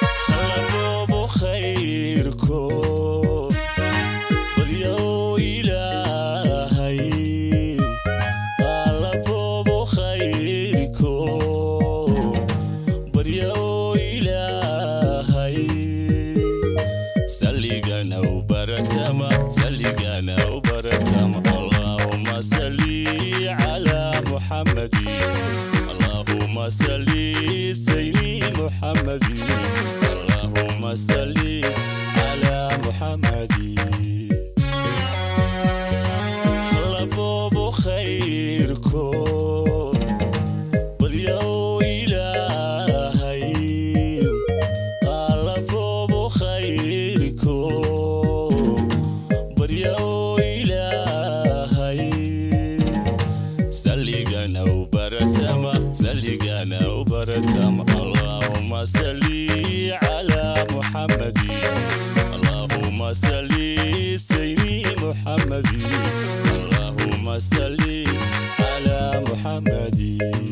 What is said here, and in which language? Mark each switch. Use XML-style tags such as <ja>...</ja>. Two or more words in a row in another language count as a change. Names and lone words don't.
<so>Hala boobo khayrko, baryo Ilaahay. Hala boobo khayrko, baryo Ilaahay. Saligana u baratama, saligana u baratama.</so> <ar>اللهم صل على محمد. اللهم صل سيدي محمد. اللهم صل على محمد.</ar> <so>Hala boobo khayrko, baryo Ilaahay. Hala boobo khayrko, baryo Ilaahay. Saligana u baratama, saligana u baratama.</so> <ar>اللهم صل على محمد. اللهم صل سيدي محمد. اللهم صل على محمد.</ar>